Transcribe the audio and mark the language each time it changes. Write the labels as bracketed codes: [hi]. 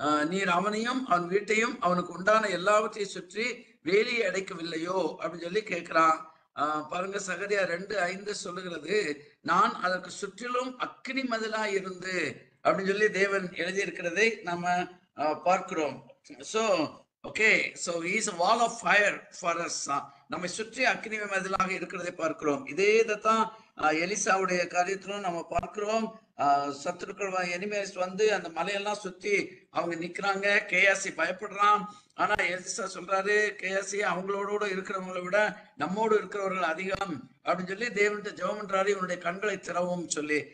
[ta] நீர் அவனையும் அவன் வீட்டையும் அவனுக்கு உண்டான எல்லாவற்றையும் சுற்றி வேலியை அடைக்கவில்லையோ அப்படின்னு சொல்லி கேட்கிறான். பாருங்க, சகரியா 2:5 சொல்லுகிறது, நான் அதற்கு சுற்றிலும் அக்கினி மதிலா இருந்து அப்படின்னு சொல்லி தேவன் எழுதியிருக்கிறதை நம்ம பார்க்கிறோம். [en] So okay, so is a wall of fire for us. [ta] நம்மை சுற்றி அக்னி மதிலாக இருக்கிறதை பார்க்கிறோம். இதே இதைத்தான் எலிசாவுடைய காரியத்திலும் நம்ம பார்க்கிறோம். சத்துருக்கள் எனிமேஸ் வந்து அந்த மலையெல்லாம் சுத்தி அவங்க நிக்கிறாங்க. கேயாசி பயப்படுறான். ஆனா எலிசா சொல்றாரு, கேயாசி அவங்களோட இருக்கிறவங்களை விட நம்மோடு இருக்கிறவர்கள் அதிகம் அப்படின்னு சொல்லி தேவன்கிட்ட ஜெபம் பண்றாரு, இவனுடைய கண்களை திறவும் சொல்லி.